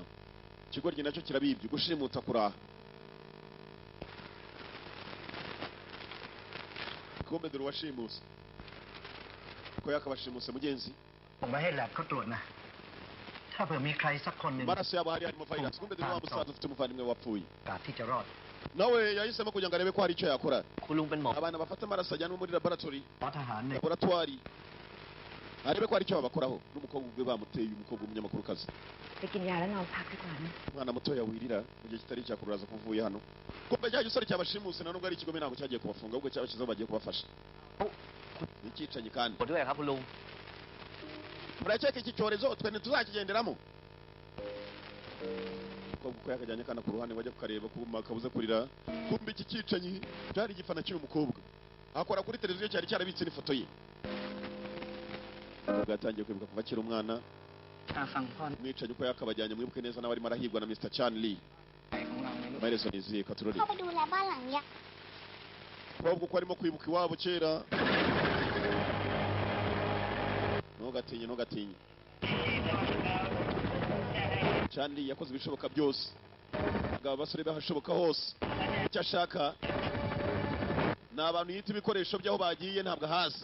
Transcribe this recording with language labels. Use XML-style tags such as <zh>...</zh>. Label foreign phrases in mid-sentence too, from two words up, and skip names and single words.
<rw>Ikigoryi nacyo kirabibye gushimutsa kuraha. Kombe dore washimuse. Ko yakabashimuse mugenzi.</rw> <th>ผมไปให้แลบเขาตรวจนะ ถ้าเผื่อมีใครสักคนหนึ่ง</th> <rw>Maraso yabo hari harimo virus. Kombe dore wa musaza ufite umuvandimwe wapfuye.</rw> <th>กาสที่จะรอด</th> <rw>Nawe yahisemo kugira ngo arebe ko hari icyo yakora.</rw> <th>คุณลุงเป็นหมอ</th> <rw>Abana bafata amaraso ajyanwa muri laboratory.</rw> <th>เพราะทหารเนี่ย</th> <rw>Laboratoire. Arebe ko hari icyo babakoraho. N'umukobwa ubwe bamuteye umukobwa umunyamakuru kazi.</rw> <th>ไปกินยาแล้วนอนพักดีกว่านะ</th> <rw>Umwana muto yawirira mu gihe kitari cyakururaza kuvuye hano. Kombe cya gisore cyabashimuse na nubwo ari ikigo ntabwo cyagiye kubafunga ahubwo cyabashyizeho bagiye kubafasha. Nikicanyi kandi.</rw> <th>กดด้วยครับคุณลุง</th> <rw>Murakeka iki cyorezo twe ntituzakigenderamo. Umukobwa uko yakajyanye kana ku ruhande bajya kukareba kuma kabuze kurira. Kumbe iki kicanyi cyari gifana cy'uyu mukobwa. Akora kuri televiziyo cyari cyarabitse n'ifoto ye. Gatangiye kwibuka kuva akiri umwana.</rw> <th>ทางฝั่งพ่อ</th> <rw>Mwicanyi uko yakabajyanye mwibuke neza nawe arimo arahigwa na Mr. Chan Lee.</rw> <th>ของเราในลูก</th> <rw>Amaherezo niziye Katurori.</rw> <th>เข้าไปดูแลบ้านหลังเนี้ย</th> <rw>Umukobwa uko arimo kwibuka iwabo kera. Ntugatinye. Chan Lee yakoze ibishoboka byose. Abagabo basore bahashoboka hose. Icyo ashaka ni abantu yita ibikoresho by'aho bagiye ntabwo ahazi.</rw>